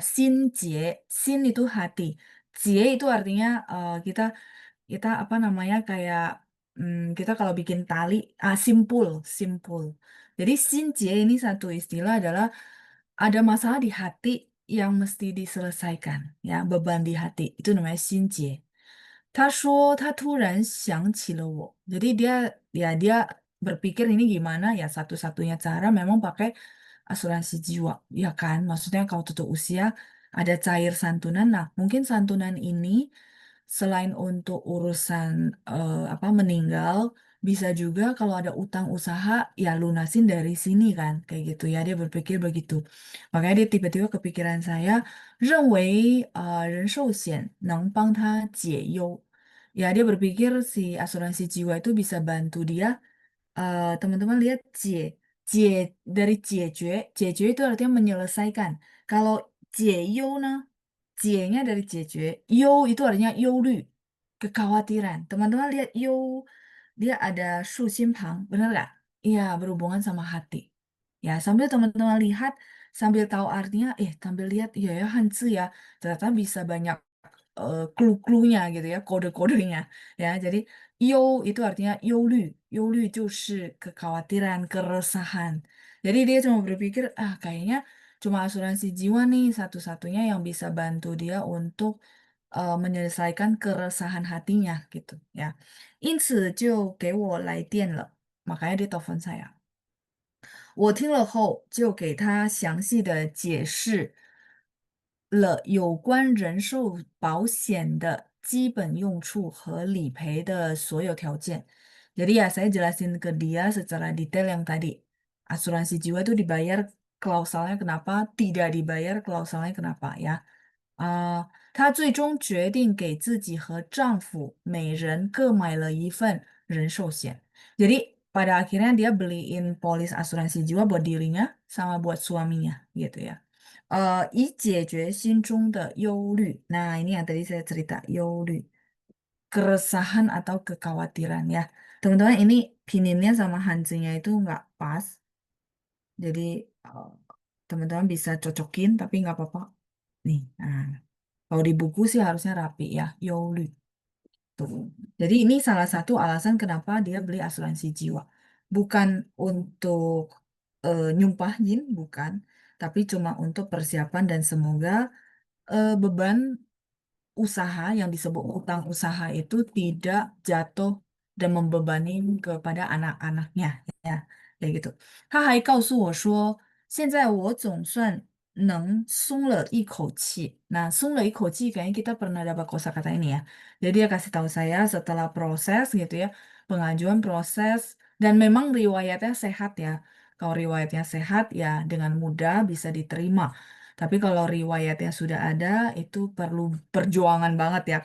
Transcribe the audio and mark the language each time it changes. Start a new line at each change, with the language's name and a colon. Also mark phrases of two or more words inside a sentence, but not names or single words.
Chinese: 心结,
Indonesian: sin itu hati, jie itu artinya kita kita apa namanya kayak kita kalau bikin tali simpul, simpul. Jadi
Chinese: 心结
Indonesian: ini satu istilah adalah ada masalah di hati yang mesti diselesaikan, ya beban di hati itu namanya
Chinese: 心结. 他说他突然想起了我.
Indonesian: Jadi dia berpikir ini gimana ya satu-satunya cara memang pakai asuransi jiwa, ya kan? Maksudnya kalau tutup usia ada cair santunan. Nah, mungkin santunan ini selain untuk urusan apa meninggal, bisa juga kalau ada utang usaha ya lunasin dari sini kan, kayak gitu ya. Dia berpikir begitu. Makanya dia tiba-tiba kepikiran saya,
Chinese: 认为人寿险能帮他解忧.
Indonesian: Ya, dia berpikir si asuransi jiwa itu bisa bantu dia. Teman-teman lihat cie, cie dari cie itu artinya menyelesaikan. Kalau cie呢, cie-nya dari cie, you itu artinya 忧虑, kekhawatiran. Teman-teman lihat you, dia ada shu pang, bener nggak? Iya, berhubungan sama hati. Ya, sambil teman-teman lihat, sambil tahu artinya, sambil lihat, iya ya, Hanzi ya, ternyata bisa banyak clue-cluenya gitu ya, kode-kodenya ya. Jadi you itu artinya
Chinese: 忧虑, 忧虑 就是
Indonesian: kekhawatiran, keresahan. Jadi dia cuma berpikir, kayaknya cuma asuransi jiwa nih satu-satunya yang bisa bantu dia untuk menyelesaikan keresahan hatinya gitu ya.
Chinese: 因此就给我来电了.
Indonesian: Makanya dia telepon saya.
Chinese: 我听了后就给他详细的解释了有关人寿保险的基本用处和理赔的所有条件.
Indonesian: Jadi ya saya jelasin ke dia secara detail yang tadi. Asuransi jiwa itu dibayar klausalnya kenapa, tidak dibayar klausalnya kenapa ya.
Chinese: 她最终决定给自己和丈夫每人各买了一份人寿险.
Indonesian: Jadi pada akhirnya dia beliin polis asuransi jiwa buat dirinya sama buat suaminya gitu ya.
Chinese: 以解决心中的忧虑.
Indonesian: Nah, ini yang tadi saya cerita,
Chinese: 忧虑.
Indonesian: Keresahan atau kekhawatiran ya. Teman-teman, ini pininnya sama hanzinya itu nggak pas. Jadi eh, teman-teman bisa cocokin tapi nggak apa-apa. Nih, nah. Kalau di buku sih harusnya rapi ya,
Chinese: 忧虑.
Indonesian: Tuh. Jadi ini salah satu alasan kenapa dia beli asuransi jiwa. Bukan untuk nyumpahin, bukan. Tapi cuma untuk persiapan dan semoga beban usaha yang disebut utang usaha itu tidak jatuh dan membebani kepada anak-anaknya ya kayak gitu.
Chinese: 他还告诉我说，现在我总算能松了一口气.
Indonesian: Nah,
Chinese: 松了一口气
Indonesian: kayaknya kita pernah dapat kosakata ini ya. Jadi dia kasih tahu saya setelah proses gitu ya, pengajuan proses dan memang riwayatnya sehat ya. Kalau riwayatnya sehat ya dengan mudah bisa diterima. Tapi kalau riwayatnya sudah ada, itu perlu perjuangan banget ya.